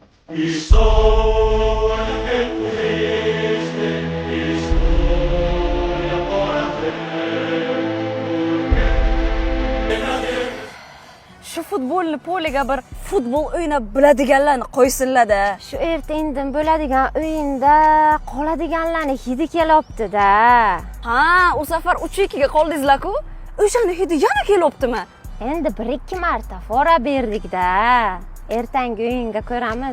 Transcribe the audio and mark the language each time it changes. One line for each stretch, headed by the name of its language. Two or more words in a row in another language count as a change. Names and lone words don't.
Spanish: Historia que tuviste, historia por hacer, porque nadie
Uzbek: Shu futbolni poliga bir futbol o'ynab biladiganlarni qo'ysinlar-da. Shu erta-indin bo'ladigan o'yinda qoladiganlarni hidi kelyapti-da. Ha, u safar 3-2 ga qoldingizlar-ku. O'shani hidi yana kelyaptimi? Endi 1-2 marta fora berdik-da. Ertangi o'yinga ko'ramiz.